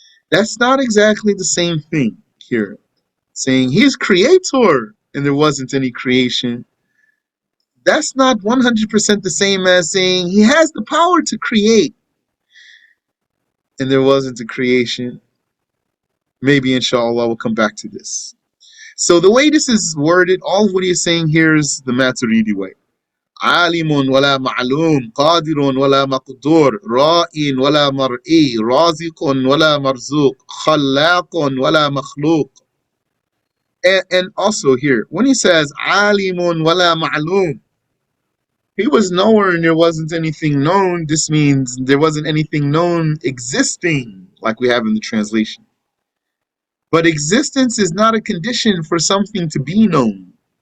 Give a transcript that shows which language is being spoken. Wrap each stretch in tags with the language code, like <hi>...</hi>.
<en>That's not exactly the same thing here. Saying he's creator and there wasn't any creation, that's not 100% the same as saying he has the power to create and there wasn't a creation. Maybe inshallah we'll come back to this. So the way this is worded, all of what he's saying here is the Maturidi way.</en> <ar>عالم ولا معلوم قادر ولا مقدور راء ولا مرئي رازق ولا مرزوق خلاق ولا مخلوق.</ar> <en>And also here, when he says</en> <ar>عالم ولا معلوم,</ar> <en>he was knower and there wasn't anything known. This means there wasn't anything known existing, like we have in the translation. But existence is not a condition for something to be known.</en>